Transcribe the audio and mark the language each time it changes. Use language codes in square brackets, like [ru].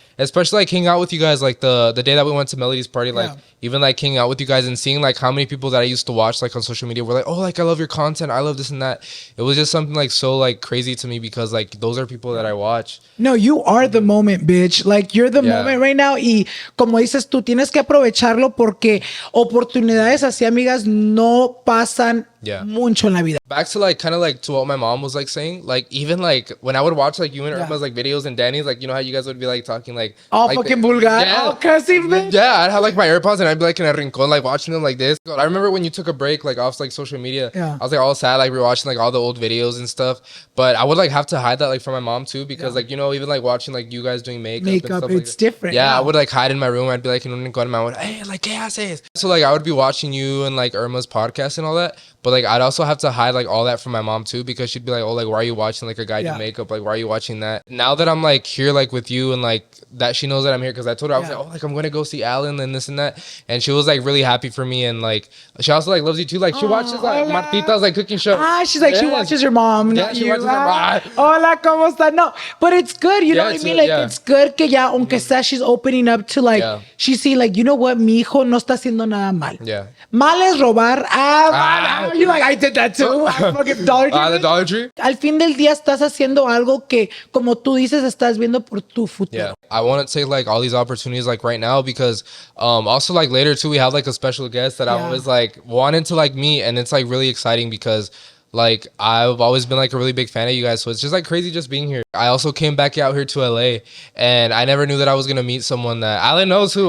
[en] Especially, like, hanging out with you guys, like, the day that we went to Melody's party, like, even, like, hanging out with you guys and seeing, like, how many people that I used to watch, like, on social media were like, oh, like, I love your content, I love this and that. It was just something, like, so, like, crazy to me because, like, those are people that I watch. No, you are the moment, bitch. Like, you're the moment right now. [es] Y como dices, tú tienes que aprovecharlo porque oportunidades así, amigas, no pasan mucho en la vida. [en] Back to, like, kind of, like, to what my mom was, like, saying, like, even, like, when I would watch, like, you and Irma's, like, videos and Danny's, like, you know how you guys would be, like, talking, like, all like, fucking vulgar, all cussing, bitch. Yeah, I'd have, like, my AirPods and I'd be, like, in a rincon, like, watching them like this. I remember when you took a break, like, off, like, social media, I was, like, all sad, like, rewatching, like, all the old videos and stuff. But I would, like, have to hide that, like, from my mom, too, because, like, you know, even, like, watching, like, you guys doing makeup and stuff, it's like, different. I would, like, hide in my room. I'd be, like, in [es] un rincon, [en] and I would, hey, like, [es] ¿qué haces? [en] So, like, I would be watching you and, like, Irma's podcast and all that. But, like, I'd also have to hide, like, all that from my mom, too, because she'd be like, oh, like, why are you watching, like, a guy do makeup? Like, why are you watching that? Now that I'm, like, here, like, with you and, like, that she knows that I'm here, because I told her, I was like, oh, like, I'm going to go see Alan and this and that. And she was, like, really happy for me. And, like, she also, like, loves you, too. Like, she watches, like, Martita's, like, cooking show. She's like, she watches your mom. Yeah, she watches her mom. [es] Hola, ¿cómo está? [en] No, but it's good. You know what I mean? Like, it's good [es] que ya, aunque sea, [en] she's opening up to, like, she see, like, you know what? [es] Mi hijo no está haciendo nada mal. Mal es robar. [en] You like, I did that too. Fucking Dollar Tree. The Dollar Tree. [es] Al fin del día estás haciendo algo que, como tú dices, estás viendo por tu futuro. [en] I want to take, like, all these opportunities, like, right now, because also, like, later too, we have, like, a special guest that I was, like, wanting to, like, meet, and it's, like, really exciting because, like I've always been like a really big fan of you guys, so it's just like crazy just being here. I also came back out here to LA, and I never knew that I was gonna meet someone that Alan knows who.